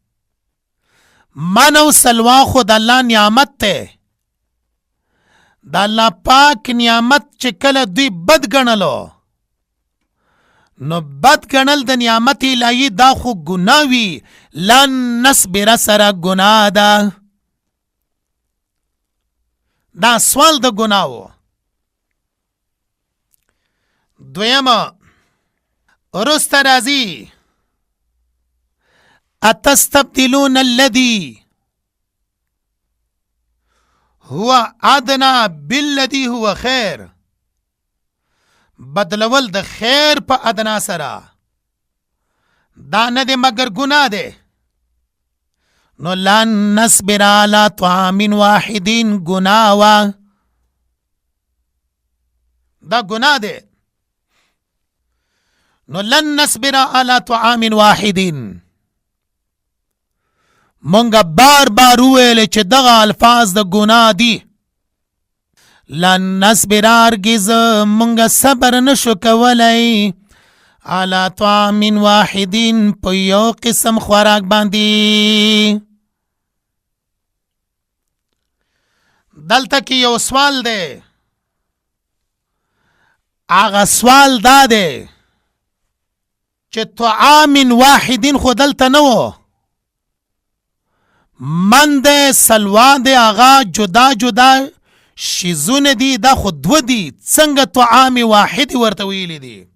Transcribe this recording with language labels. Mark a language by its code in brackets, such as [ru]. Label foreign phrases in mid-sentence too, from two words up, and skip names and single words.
[ps] من او سلوا خود الله نعمت ته، د الله پاک نعمت چې کله دوی بد ګڼلو، نو بد ګڼل د نعمت الهی دا خو ګناه وي. [ar] لن نصبر [ps] سره ګناه ده، دا سوال د ګناه و. دویمه وروسته راځي [ar] اتستبدلون الذي هو ادنى بالذي هو خیر، [ps] بدلول د خیر په ادنا سره، دا نه دی مگر ګناه دی. نو [ar] لن نصبر على طعام واحدین [ps] ګناه وا. دا ګناه دی. نو [ar] لن نصبر على طعام واحد، [ps] مونږه بار بار وویل چې دغه الفاظ د ګناه دي. [ar] لن نصبر، [ps] هرګز مونږه صبر نشو کولی [ar] على طعام واحد، [ps] په یو قسم خوراک باندې. دلته کې یو سوال دی. هغه سوال دا دی چې [ar] طعام واحد [ps] خو دلته نه و، من دی سلوا دی، هغه جدا جدا شیزونه دي، دا خو دوه دي، څنګه [ar] طعام واحد [ps] ورته ویلی دي؟